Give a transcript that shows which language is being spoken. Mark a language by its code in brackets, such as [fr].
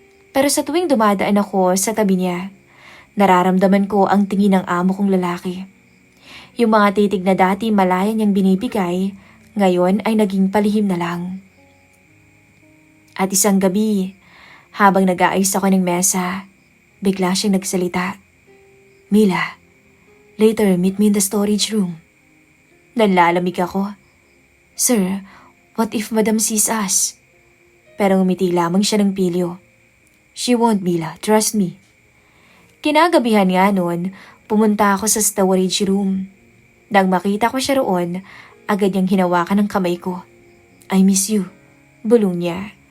[tl] Pero sa tuwing dumadaan ako sa tabi niya, nararamdaman ko ang tingin ng amo kong lalaki. Yung mga titig na dati malaya niyang binibigay, ngayon ay naging palihim na lang. At isang gabi, habang nag-aayos ako ng mesa, bigla siyang nagsalita. [en] Mila, later meet me in the storage room. [tl] Nanlalamig ako. [en] Sir, what if Madam sees us? [tl] Pero ngumiti lamang siya ng pilyo. [en] She won't, Mila. Trust me. [tl] Kinagabihan nga noon, pumunta ako sa storage room. Nang makita ko siya roon, agad niyang hinawakan ng kamay ko. [en] I miss you. [tl] Bulong niya.